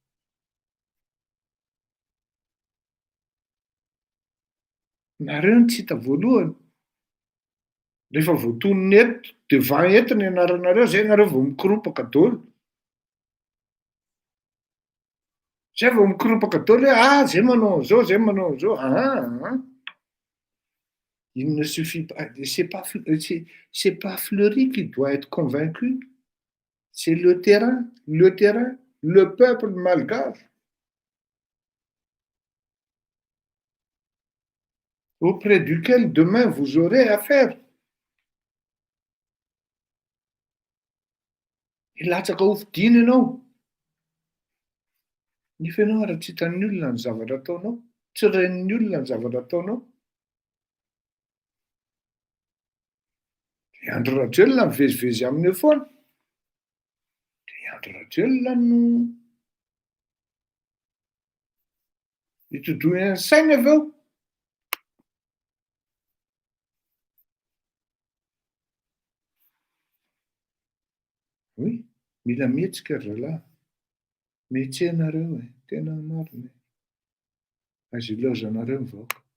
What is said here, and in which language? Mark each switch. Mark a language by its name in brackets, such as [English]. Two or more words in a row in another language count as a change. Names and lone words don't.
[Malagasy] nareo ny tsy hita voalohany rehefa voatonony eto devant eto ny anaranareo zay nareo vao mikorompaka daholo zay vao mikorompaka daholo hoe zay manao an'izao zay manao an'izao [French] il ne suffit pas c'est pas Fleury qui doit être convaincu c'est le terrain le peuple malgache auprès duquel demain vous aurez affaire [Malagasy] ilatsaka ho fidina ianao nefa ianao raha tsy hitan'ny olona ny zavatra ataonao tsy renin'ny olona ny zavatra ataonao de Andry Rajoelina mivezivezy amin'io foana de Andry Rajoelina no hitodroany saina aveo oui mila mihetsika ry zalahy mihetsehnareo e tena marina azo ilaozanareo ny vahoaka